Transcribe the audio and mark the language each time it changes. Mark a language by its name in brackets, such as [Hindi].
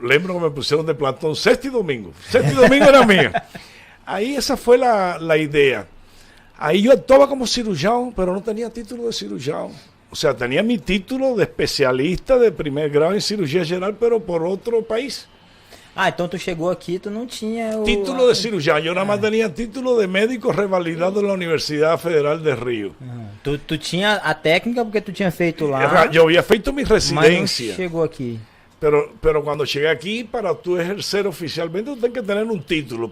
[Spanish] Lembro que me pusieron de plantón sexto y domingo era mío. Ahí esa fue la idea. Ahí yo actuaba como cirujano, pero no tenía título de cirujano. O sea, tenía mi título de especialista de primer grado en cirugía general, pero por otro país. [Portuguese] Então tu chegou aqui, tu não tinha o... [Spanish] Título de cirujano, yo nada más tenía título de médico revalidado en la Universidad Federal de Río. [Portuguese] Tu tinha a técnica porque tu tinha feito lá. [Spanish] Yo había feito mi residencia. [Portuguese] Mas chegou aqui. [Spanish] Pero cuando llegué aquí, para tú ejercer oficialmente, tú tienes que tener un título.